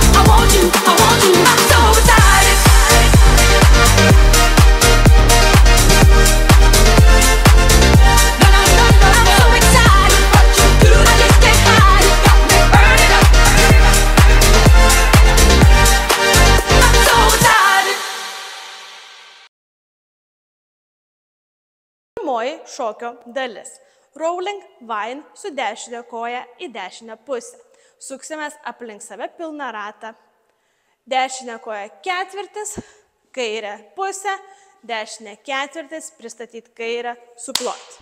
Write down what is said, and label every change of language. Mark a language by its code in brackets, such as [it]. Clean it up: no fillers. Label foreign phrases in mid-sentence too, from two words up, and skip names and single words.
[en] I want you, I want you. I'm so excited. No, no, no, no. I'm so excited. What you do, I just can't hide it. Got me burning up. I'm so excited. [lt] Pirmoji šokio dalis. [en] Rolling vine [lt] su dešinė koja į dešinę pusę. Suksimės aplink save pilną ratą. Dešinė koja ketvirtis, kairė pusė, dešinė ketvirtis, pristatyti kairę, suploti.